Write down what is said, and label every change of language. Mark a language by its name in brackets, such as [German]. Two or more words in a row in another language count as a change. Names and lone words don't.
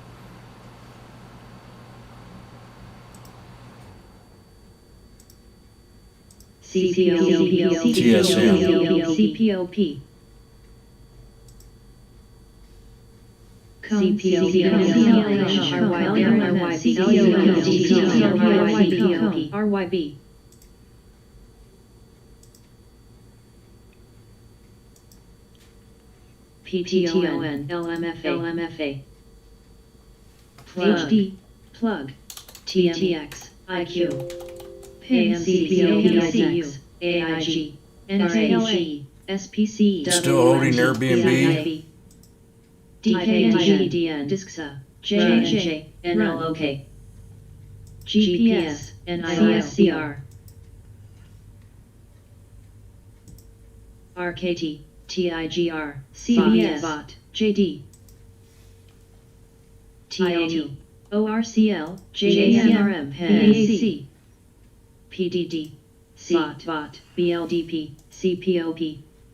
[English] CPOP, RYB, PTON, LMFA, HD, plug, TMTX, IQ, PIN, CPOPCU, AIG, NAG, SPC, Still holding Airbnb. DKNG, DISCSA, JNJ, NLOK, GPS, NISCR, RKT, TIGR, CBS, BOT, JD, TLT, ORCL, JAMRM, PAC, PDD, BOT, BLDP, CPOP,